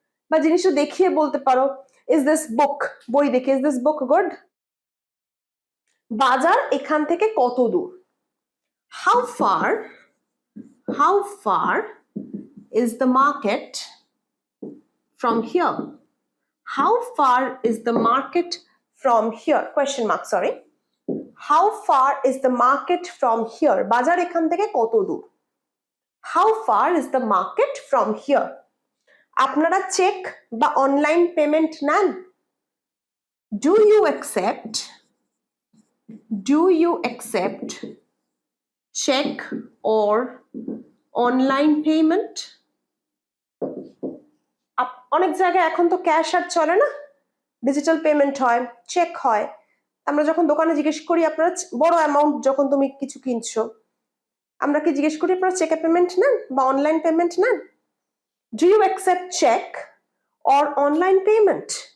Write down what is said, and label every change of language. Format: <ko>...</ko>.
<bn>বা জিনিসটা দেখিয়ে বলতে পারো, ইজ দিস বুক, বই দেখে,</bn> <en>Is this book good?</en> <bn>বাজার এখান থেকে কত দূর?</bn> <en>How far, how far is the market from here? How far is the market from here? Question mark, sorry. How far is the market from here?</en> <bn>বাজার এখান থেকে কত দূর?</bn> <en>How far is the market from here?</en> <bn>আপনারা check বা online payment নেন?</bn> <en>Do you accept, do you accept check or online payment?</en> <bn>অনেক জায়গায় এখন তো ক্যাশ আর চলে না, ডিজিটাল পেমেন্ট হয়, চেক হয়। আমরা যখন দোকানে জিজ্ঞেস করি আপনারা বড় অ্যামাউন্ট যখন তুমি কিছু কিনছো, আমরা কি জিজ্ঞেস করি আপনারা চেকে পেমেন্ট নেন বা অনলাইন পেমেন্ট নেন?</bn> <en>Do you accept cheque or online payment?</en>